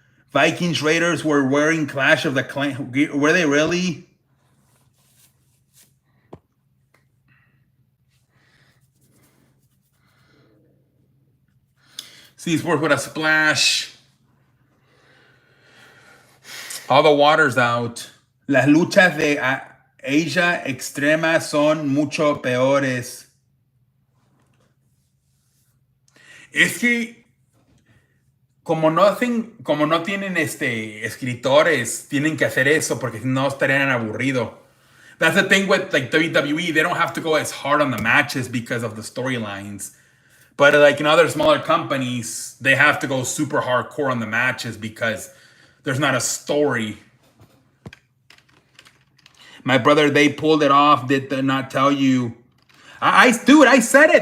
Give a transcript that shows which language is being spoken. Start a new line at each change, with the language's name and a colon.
English: Vikings Raiders were wearing Clash of the Clan. Were they really? See Sports with a splash. All the water's out.
Spanish: Las luchas de Asia extrema son mucho peores. Es que como no tienen escritores, tienen que hacer eso porque si no estarían aburrido.
English: That's the thing with like WWE, they don't have to go as hard on the matches because of the storylines. But like in other smaller companies, they have to go super hardcore on the matches because there's not a story. My brother, they pulled it off. Did they not tell you? Dude, I said it.